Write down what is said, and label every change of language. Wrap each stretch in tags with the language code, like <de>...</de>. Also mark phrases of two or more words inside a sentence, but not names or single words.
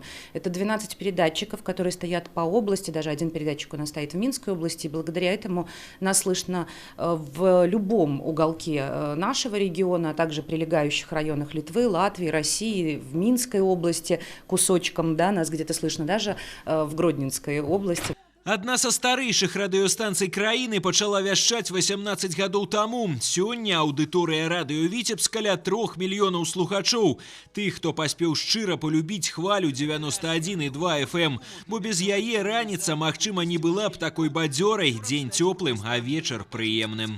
<ru>Это 12 передатчиков, которые стоят по области. Даже один передатчик у нас стоит в Минской области. И благодаря этому нас слышно в любом уголке нашего региона, а также прилегающих районах Литвы, Латвии, России, в Минской области кусочком, да, нас где-то слышно даже в Гродненской области.</ru> <be>Адна са старэйшых радыёстанцый краіны пачала вяшчаць 18 гадоў таму. Сёння аўдыторыя радыё Віцебск каля 3 мільёнаў слухачоў. Тых, хто паспеў шчыра полюбіць хвалю 91,2 FM. Бо без яе раніца, магчыма, не была б такой бадзёрай, дзень цёплым, а вечар прыемным.</be>